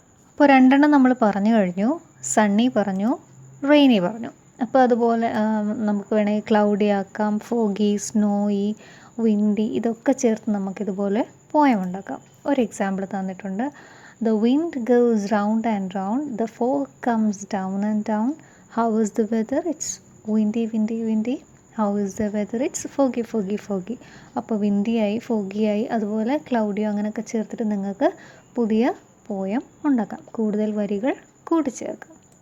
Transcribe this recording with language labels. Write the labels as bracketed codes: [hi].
[ml] അപ്പോൾ രണ്ടെണ്ണം നമ്മൾ പറഞ്ഞു കഴിഞ്ഞു, സണ്ണി പറഞ്ഞു, റെയിനി പറഞ്ഞു. അപ്പോൾ അതുപോലെ നമുക്ക് വേണമെങ്കിൽ ക്ലൗഡി ആക്കാം, ഫോഗി, സ്നോയി, വിൻഡി, ഇതൊക്കെ ചേർത്ത് നമുക്കിതുപോലെ പോയം ഉണ്ടാക്കാം. ഒരു എക്സാമ്പിൾ തന്നിട്ടുണ്ട്. [en] The wind goes round and round, the fog comes down and down, how is the weather, it's windy windy windy, how is the weather, it's foggy foggy foggy. [ml] അപ്പോൾ windy ആയി, foggy ആയി, അതുപോലെ Claudio അങ്ങനെയൊക്കെ ചേർത്തിട്ട് നിങ്ങൾക്ക് പുതിയ poem ഉണ്ടാക്കാം, കൂടുതൽ വരികൾ കൂട്ടിച്ചേർക്കാം.